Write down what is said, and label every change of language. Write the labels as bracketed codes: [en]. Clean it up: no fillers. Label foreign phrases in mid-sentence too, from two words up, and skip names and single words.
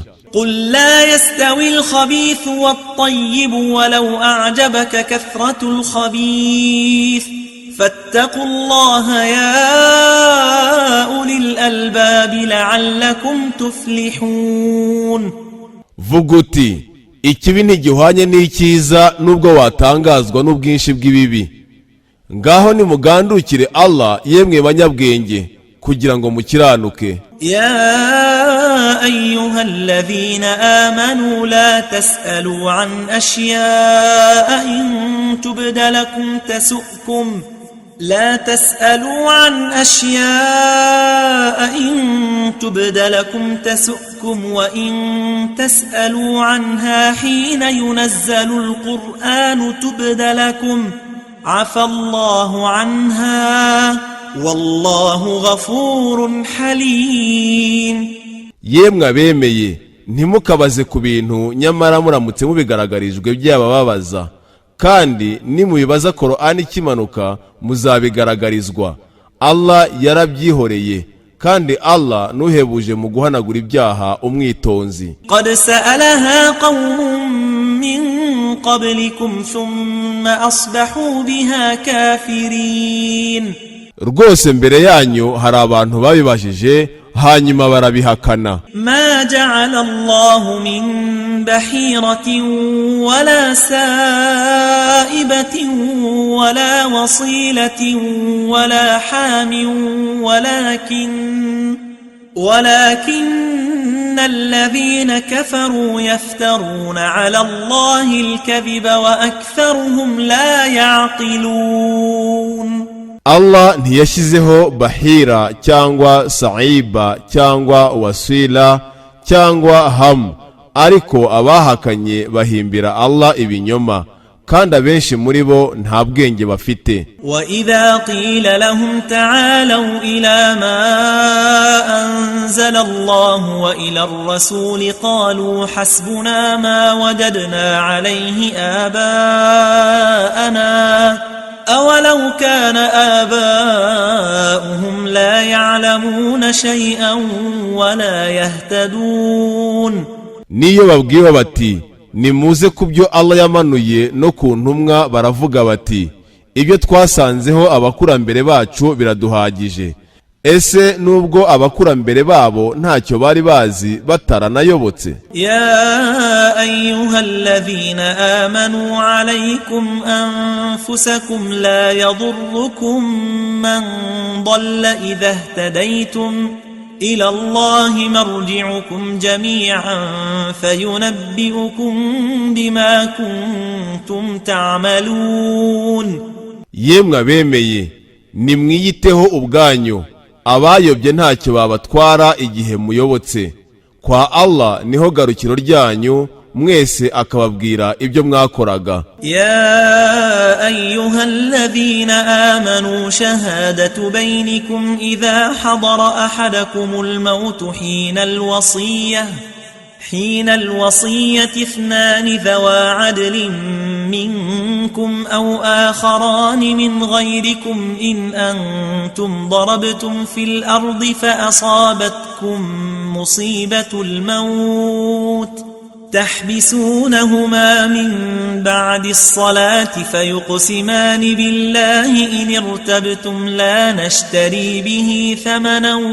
[ar] قل لا يستوي الخبيث والطيب ولو أعجبك كثرة الخبيث فاتقوا الله يا أولي الألباب لعلكم تفلحون. [rw] vuga uti ikibi ntigihwanye n'icyiza nubwo watangazwa n'ubwinshi bw'ibibi. ngaho nimugandukire Allah yemwe banyabwenge kugira ngo mukiranuke. [ar] يا أيها الذين آمنوا لا تسألوا عن أشياء إن تبد لكم تسؤكم لا تسألوا عن أشياء إن تبد لكم تسؤكم وإن تسألوا عنها حين ينزل القرآن تبد لكم عفى الله عنها والله غفور حليم. [rw] yemwe abemeye ntimukabaze ku bintu nyamara muramutse mubigaragarijwe byabababaza, kandi nimubibaza Qur'ani ikimanuka muzabigaragarizwa. Allah yarabyihoreye kandi Allah nuhebuje mu guhanagura ibyaha umwitonzi. [ar] قد سألها قوم من قبلكم ثم أصبحوا بها كافرين. [rw] rwose mbere yanyu hari abantu babibajije hanyuma barabihakana. [ar] ما جعل الله من بحيرة ولا سائبة ولا وصيلة ولا حام ولكن الذين كفروا يفترون على الله الكذب وأكثرهم لا يعقلون. [rw] Allah ntiyashyizeho bahira cyangwa saiba cyangwa wasila cyangwa ham, ariko abahakanye bahimbira Allah ibinyoma, kandi abenshi muri bo nta bwenge bafite. [ar] وإذا قيل لهم تعالوا إلى ما أنزل الله وإلى الرسول قالوا حسبنا ما وجدنا عليه آباءنا أولو كان آباؤهم لا يعلمون شيئا ولا يهتدون. [rw] niyo babwiwe bati nimuze ku byo Allah yamanuye no ku ntumwa, baravuga bati ibyo twasanzeho abakurambere bacu biraduhagije. ese nubwo abakurambere babo ntacyo bari bazi bataranayobotse? [ar] يا أيها الذين آمنوا عليكم أنفسكم لا يضركم من ضل إذا اهتديتم إلى الله مرجعكم جميعا فينبئكم بما كنتم تعملون. [rw] yemwe abemeye nimwiyiteho ubwanyu, abayobye ntacyo babatwara igihe muyobotse. kwa Allah niho garukiro ryanyu, mwese akababwira ibyo mwakoraga. [ar] يا أيها الذين آمنوا شهادة بينكم إذا حضر أحدكم الموت حين الوصية اثنان ذوى عدل منكم أو آخران من غيركم إن أنتم ضربتم في الأرض فأصابتكم مصيبة الموت تحبسونهما من بعد الصلاة فيقسمان بالله إن ارتبتم لا نشتري به ثمنا